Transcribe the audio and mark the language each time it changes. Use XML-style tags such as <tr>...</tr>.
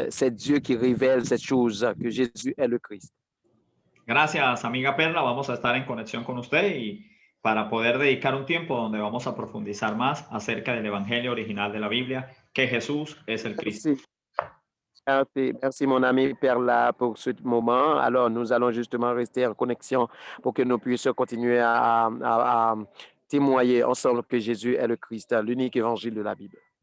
<fr>C'est Dieu qui révèle cette chose, que Jésus est le Christ.</fr> <es>Gracias, amiga Perla. Vamos a estar en conexión con usted y para poder dedicar un tiempo donde vamos a profundizar más acerca del Evangelio original de la Biblia, que Jesús es el Cristo.</es> <fr>Merci mon ami Perla pour ce moment. Alors, nous allons justement rester en connexion pour que nous puissions continuer à témoigner ensemble que Jésus est le Christ, l'unique évangile de la Bible.</fr>